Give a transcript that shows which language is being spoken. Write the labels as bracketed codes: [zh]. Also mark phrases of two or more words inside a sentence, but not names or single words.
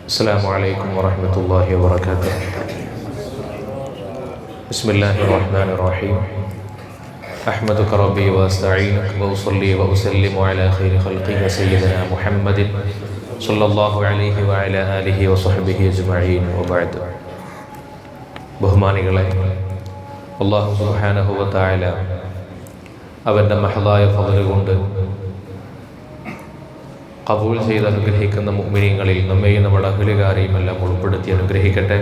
[ar] السلام عليكم ورحمة الله وبركاته. بسم الله الرحمن الرحيم. أحمدك ربي وأستعينك وأصلي وأسلم على خير خلقك سيدنا محمد صلى الله عليه وعلى آله وصحبه أجمعين وبعد. [ml] ബഹുമാനികളെ, [ar] الله سبحانه و تعالى [ml] അവൻ്റെ മഹദായ ഫള് കൊണ്ട് ഖബൂൽ ചെയ്ത് അനുഗ്രഹിക്കുന്ന മുഅ്മിനീങ്ങളിൽ നമ്മെയും നമ്മുടെ അഹ്ലുകാരെയും എല്ലാം ഉൾപ്പെടുത്തി അനുഗ്രഹിക്കട്ടെ.